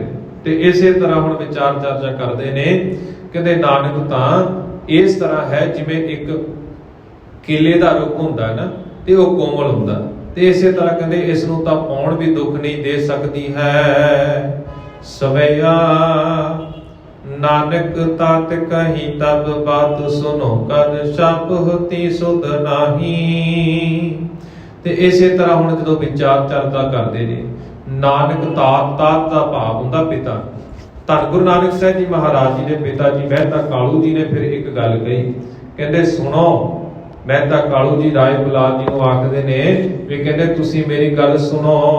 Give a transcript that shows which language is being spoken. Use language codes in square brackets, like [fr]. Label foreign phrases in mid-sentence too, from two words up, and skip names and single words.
[pa] ਤੇ ਇਸੇ ਤਰ੍ਹਾਂ ਹੁਣ ਵਿਚਾਰ ਚਰਚਾ ਕਰਦੇ ਨੇ, ਕਹਿੰਦੇ ਨਾਨਕ ਤਾਂ ਇਸ ਤਰ੍ਹਾਂ ਹੈ ਜਿਵੇਂ ਇੱਕ ਕੇਲੇ ਦਾ ਰੁੱਖ ਹੁੰਦਾ ਨਾ ਤੇ ਉਹ ਕੋਮਲ ਹੁੰਦਾ, ਤੇ ਇਸੇ ਤਰ੍ਹਾਂ ਕਹਿੰਦੇ ਇਸ ਨੂੰ ਤਾਂ ਪੌਣ ਭੀ ਦੁੱਖ ਨਹੀਂ ਦੇ ਸਕਦੀ ਹੈ। ਸਵੈਯਾ ਨਾਨਕ ਤਾਤ ਕਹੀ ਤਬ ਬਾਤ ਸੁਨੋ, ਕਦ ਸ਼ਪ ਹੋਤੀ ਸੁਧ ਨਾਹੀ। ਤੇ ਇਸੇ ਤਰ੍ਹਾਂ ਹੁਣ ਜਦੋਂ ਵਿਚਾਰ ਚਰਚਾ ਕਰਦੇ ਨੇ, ਨਾਨਕ ਤਾਤ ਦਾ ਭਾਵ ਹੁੰਦਾ ਪਿਤਾ। ਧੰਨ ਗੁਰੂ ਨਾਨਕ ਸਾਹਿਬ ਜੀ ਮਹਾਰਾਜ ਜੀ ਦੇ ਪਿਤਾ ਜੀ ਮਹਿਤਾ ਕਾਲੂ ਜੀ ਨੇ ਫਿਰ ਇੱਕ ਗੱਲ ਕਹੀ, ਕਹਿੰਦੇ ਸੁਣੋ। ਮਹਿਤਾ ਕਾਲੂ ਜੀ ਰਾਇ ਗੁਲਾਬ ਜੀ ਨੂੰ ਆਖਦੇ ਨੇ ਭੀ ਕਹਿੰਦੇ ਤੁਸੀਂ ਮੇਰੀ ਗੱਲ ਸੁਣੋ।